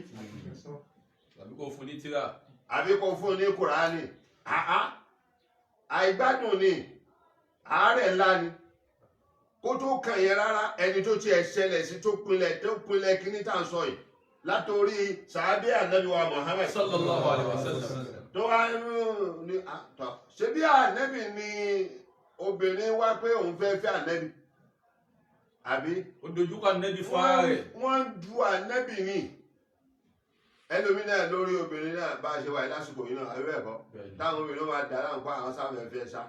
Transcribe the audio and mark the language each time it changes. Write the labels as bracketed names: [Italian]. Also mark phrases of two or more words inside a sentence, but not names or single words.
[Yoruba] àbí kò fún ní tírà àbí kò fún ní kùránì àìgbádùn ni àárẹ̀ ńlá ni kó tó kàn yẹn rárá ẹni tó tiẹ̀ ṣẹlẹ̀ sí tó pinlẹ̀ kíní tá à ń sọ yìí látòrí sàábé ànábì wa Muhammad [Arabic] صلى الله عليه وسلم [Yoruba] tó wá ní ṣe bí ànábì ni obìnrin wá pé òun fẹ́ fẹ́ ànábì àbí ó dojúkọ ànábì fún ara rẹ̀ wọ́n du ànábì ni ẹlòmínà lórí obìnrin náà bá ṣe wáyé lásìkò yìí náà àbí ẹ̀kọ́ táwọn obìnrin máa dà láǹkó àwọn sáfẹ́ fẹ́ sá